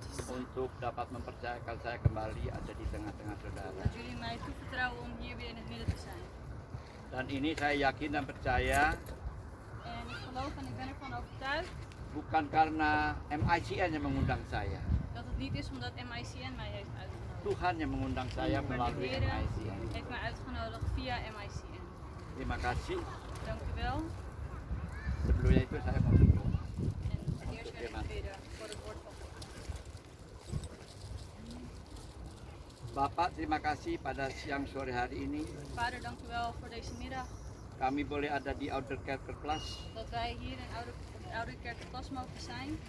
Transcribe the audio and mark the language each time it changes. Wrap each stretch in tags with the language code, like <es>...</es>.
<id>untuk dapat mempercayakan saya kembali ada di tengah-tengah saudara.</id> <nl>dat jullie mij toevertrouwen om hier weer in het midden te zijn.</nl> <id>Dan ini saya yakin dan percaya</id> <nl>En ik geloof en ik ben ervan overtuigd</nl> <id>bukan karena MICN yang mengundang saya,</id> <nl>dat het niet is omdat MICN mij heeft uitgenodigd.</nl> <id>Tuhan yang mengundang saya</id> <nl>Maar de</nl> <id>melalui</id> <nl>Heer</nl> <id>MICN.</id> <nl>heeft mij uitgenodigd via MICN.</nl> <id>Terima kasih.</id> <nl>Dank u wel.</nl> <id>berikut saya mau berdoa.</id> <nl>En eerst wil ik bidden voor het woord van God.</nl> <id>Bapak, terima kasih pada siang sore hari ini</id> <nl>Vader, dank u wel voor deze middag.</nl> <id>kami boleh ada di Ouderkerkerplas.</id> <nl>Dat wij hier in Oude Kerk Plas mogen zijn.</nl>